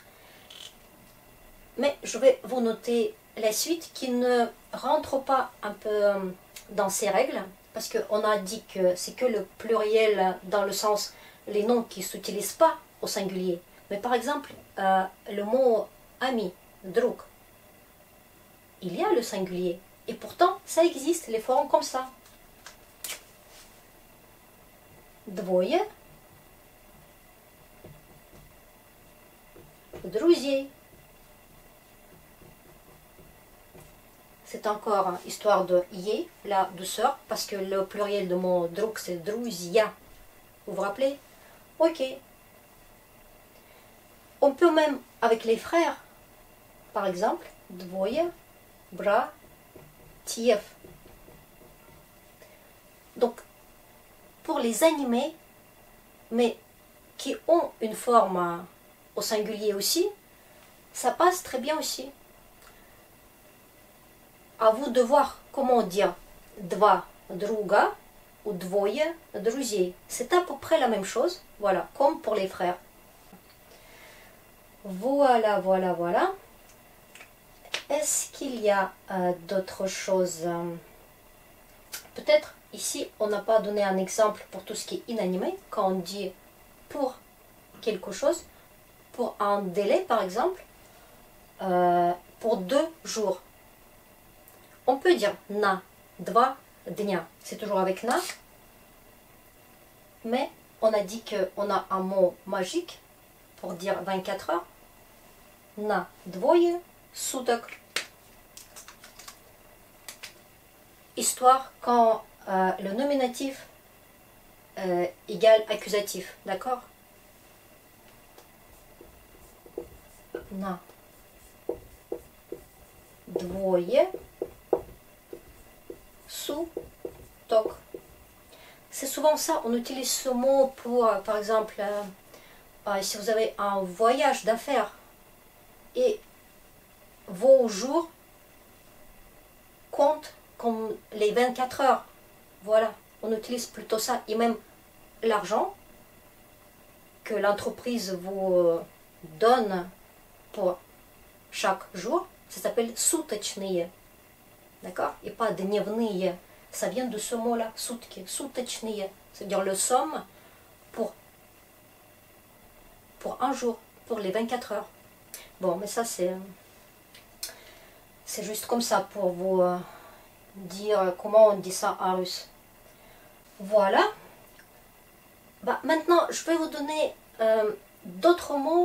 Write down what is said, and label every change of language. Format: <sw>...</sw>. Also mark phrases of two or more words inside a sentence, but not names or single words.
<fr>Mais je vais vous noter les suites qui ne rentrent pas un peu dans ces règles, parce qu'on a dit que c'est que le pluriel dans le sens les noms qui ne s'utilisent pas au singulier. Mais par exemple, le mot ami, друг, il y a le singulier. Et pourtant, ça existe, les formes comme ça.</fr> <ru>Двое друзей.</ru> <fr>C'est encore histoire de yé, la douceur, parce que le pluriel de mon друг c'est друзья. Vous vous rappelez? Ok. On peut même, avec les frères, par exemple,</fr> <ru>двое братьев.</ru> <fr>Donc, pour les animés, mais qui ont une forme au singulier aussi, ça passe très bien aussi. À vous de voir comment dire</fr> <ru>два друга</ru> <fr>ou</fr> <ru>двое друзей.</ru> <fr>C'est à peu près la même chose, voilà, comme pour les frères. Voilà, voilà, voilà. Est-ce qu'il y a d'autres choses? Peut-être ici, on n'a pas donné un exemple pour tout ce qui est inanimé. Quand on dit pour quelque chose, pour un délai par exemple, pour 2 jours. On peut dire</fr> <ru>на 2 дня.</ru> <fr>C'est toujours avec na. Mais on a dit qu'on a un mot magique pour dire 24 heures.</fr> <ru>На 2 суток.</ru> <fr>Histoire quand le nominatif égale accusatif. D'accord?</fr> <ru>На 2 суток.</ru> <fr>C'est souvent ça, on utilise ce mot pour, par exemple, si vous avez un voyage d'affaires et vos jours comptent comme les 24 heures. Voilà, on utilise plutôt ça. Et même l'argent que l'entreprise vous donne pour chaque jour, ça s'appelle суточные. D'accord? Et pas дневные. Ça vient de ce mot-là,</fr> <ru>сутки, суточные.</ru> <fr>C'est-à-dire le somme pour un jour, pour les 24 heures. Bon, mais ça c'est juste comme ça pour vous dire comment on dit ça en russe. Voilà. Bah, maintenant, je vais vous donner d'autres mots.</fr>